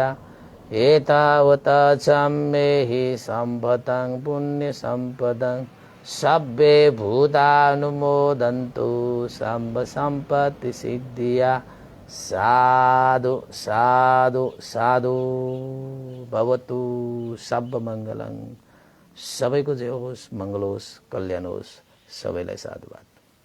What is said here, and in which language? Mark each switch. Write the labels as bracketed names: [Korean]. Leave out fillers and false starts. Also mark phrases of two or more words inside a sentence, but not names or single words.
[Pali] एतावता साम्येहि सम्भतं पुण्यसम्पदं सब्बे भूतानुमोदन्तु सब संपत्ति सिद्धिया। साधु साधु साधु। [Sanskrit] भवतु सर्वमङ्गलं। [Nepali] सबैको जय होस्, मङ्गल होस्, कल्याण होस्। सबैलाई साधुवाद।